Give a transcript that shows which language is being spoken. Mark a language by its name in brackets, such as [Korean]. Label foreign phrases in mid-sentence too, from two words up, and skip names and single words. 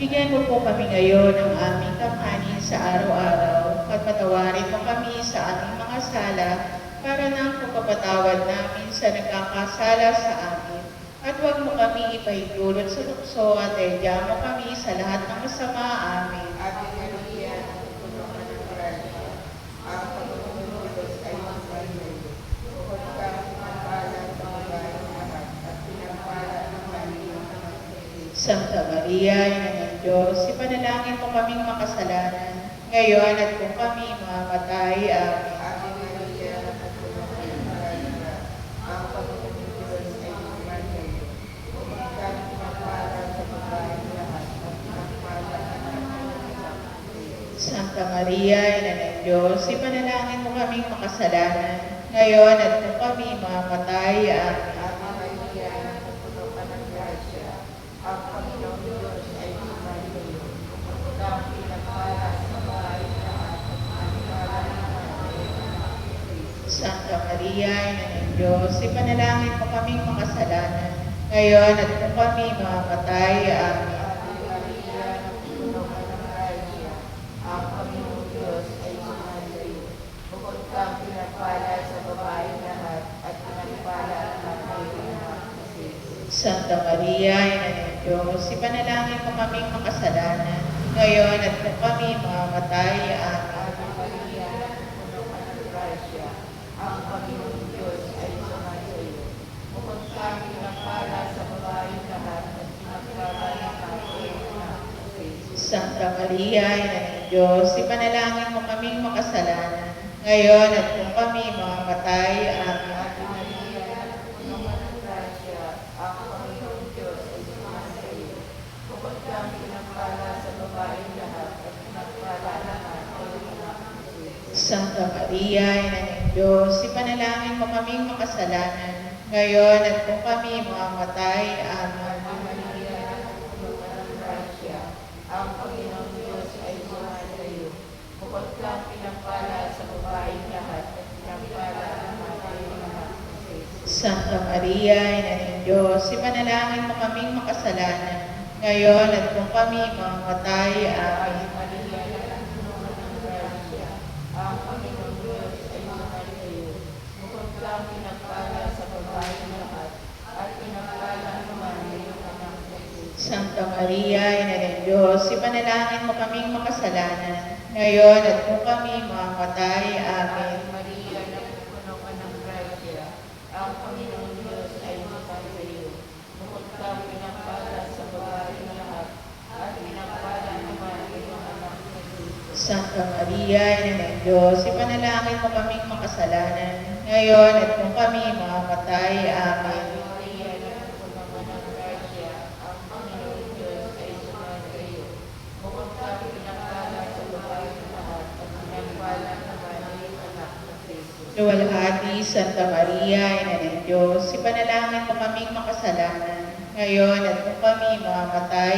[Filipino] Bigyan mo po kami ngayon ng aming kakanin sa araw-araw, at patawarin mo kami sa aming mga sala, para ng pagpapatawad namin sa nagkakasala sa amin. At huwag mo kami ipahintulot sa tukso, at edya mo kami sa lahat ng masama. Amen. [Latin] Ave Maria, [Filipino] napupuno ka ng grasya, ang Panginoon Diyos ay sumainyo. Bukod kang pinagpala sa babaeng lahat, at pinagpala naman iyong anak na Jesus. Santa Maria, Ina ng Diyos, ipanalangin mo kaming makasalanan, ngayon at kung kami mamamatay. Amen. [Latin] Ave Maria, [Filipino] napupuno ka ng grasya, ang Panginoon Diyos ay sumainyo. Bukod kang pinagpala sa babaeng lahat, at pinagpala naman iyong anak na Jesus. Santa Maria, Ina ng Diyos, ipanalangin mo kaming makasalanan, ngayon at kung kami mamamatay. Amen. [Latin] Ave Maria, [Filipino] napupuno ka ng grasya, ang Panginoong Diyos ay sumainyo. Bukod kang pinagpala sa babaeng lahat, at pinagpala naman iyong anak na Jesus. Santa Maria, Ina ng Diyos, ipanalangin mo kaming makasalanan, ngayon at kung kami mamamatay. Amen. [Latin] Ave Maria, [Filipino] napupuno ka ng grasya, ang Panginoong Diyos ay sumainyo. Bukod kang pinagpala sa babaeng lahat, at pinagpala naman iyong anak na Jesus. Santa Maria, Ina ng Diyos, ipanalangin mo kaming makasalanan, ngayon at kung kami mamamatay. Amen. [Latin] Ave Maria, [Filipino] napupuno ka ng grasya, ang Panginoong Diyos ay sumainyo. Bukod kang pinagpala sa babaeng lahat, at pinagpala naman iyong anak na Jesus. Santa Maria, Ina ng Diyos, ipanalangin mo kaming makasalanan, ngayon at kung kami mamamatay. Amen. [Latin] Ave Maria, [Filipino] napupuno ka ng grasya, ang Panginoong Diyos ay sumainyo. Bukod kang pinagpala sa babaeng lahat, at pinagpala naman iyong anak na Jesus. Santa Maria, Ina ng Diyos, ipanalangin mo kaming makasalanan, ngayon at kung kami mamamatay. Amen. [Latin] Ave Maria, [Filipino] napupuno ka ng grasya, ang Panginoong Diyos ay sumainyo. Bukod kang pinagpala sa babaeng lahat, at pinagpala naman iyong anak na Jesus. Santa Maria, Ina ng Diyos, ipanalangin mo kaming makasalanan, ngayon at kung kami mamamatay. Amen. [Latin] Ave Maria, [Filipino] napupuno ka ng grasya, ang Panginoong Diyos ay sumainyo. Bukod kang pinagpala sa babaeng lahat, at pinagpala naman iyong anak na Jesus. Santa Maria, Ina ng Diyos, ipanalangin mo kaming makasalanan, ngayon at kung kami mamamatay. Amen. [Latin] Ave Maria, [Filipino] napupuno ka ng grasya, ang Panginoong Diyos ay sumainyo. Bukod kang pinagpala sa babaeng lahat, at pinagpala naman iyong anak na Jesus. Santa Maria, Ina ng Diyos, ipanalangin mo kaming makasalanan, ngayon at kung kami mamamatay. Amen. [Latin] Ave Maria, [Filipino] napupuno ka ng grasya, ang Panginoong Diyos ay sumainyo. Bukod kang pinagpala sa babaeng lahat, at pinagpala naman iyong anak na Jesus. Luwalhati, Santa Maria, Ina ng Diyos, ipanalangin mo kaming makasalanan, ngayon at kung kami mamamatay.